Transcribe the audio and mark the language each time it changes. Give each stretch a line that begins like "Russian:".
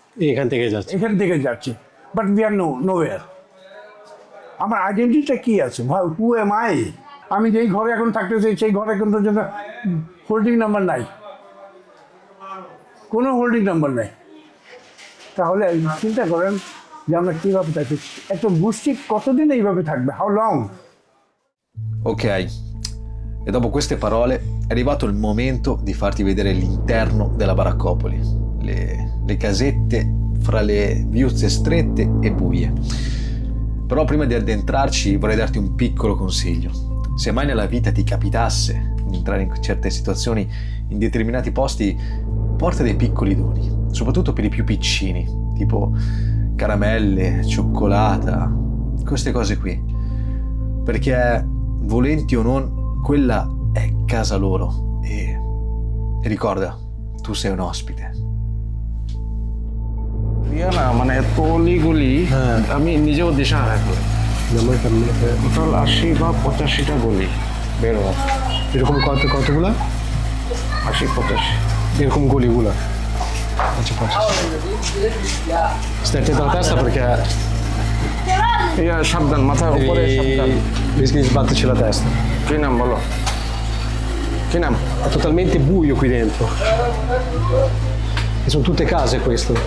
Bangla: এখান থেকে যাচ্ছে।
English: But we are nowhere.
Bangla: আমার আইডেন্টিটিটা কী আছে?
English: Who am I?
Bangla: আমি যেই ঘরে এখন থাকতেছি সেই ঘরে কিন্তু হোল্ডিং নাম্বার নাই, কোনো হোল্ডিং নাম্বার নাই। তাহলে চিন্তা করেন যে আমরা কীভাবে থাকি। একটা গোষ্ঠী কতদিন এইভাবে থাকবে?
English: How long? Ok,
Italian: E dopo queste parole è arrivato il momento di farti vedere l'interno della baraccopoli, le casette fra le viuzze strette e buie. Però prima di addentrarci vorrei darti un piccolo consiglio. Se mai nella vita ti capitasse di entrare in certe situazioni, in determinati posti, porta dei piccoli doni, soprattutto per i più piccini, tipo caramelle, cioccolata, queste cose qui. Perché, volenti o non, quella è casa loro e ricorda, tu sei un ospite.
Bangla: ইয়া না মানে এত গলি আমি নিজেও দিশাহারা করি total 80 বা 85টা গলি বের হয় এরকম কতগুলা 80 85 এরকম গলিগুলা আচ্ছা
Italian: 50 stai attento alla testa perché
Bangla: ইয়া সাবধান মাথার উপরে সাবধান
Italian: rischi di sbatterci la testa.
Bangla: কি নাম বলো কি নাম
Italian: È totalmente buio qui dentro. E sono tutte case questo.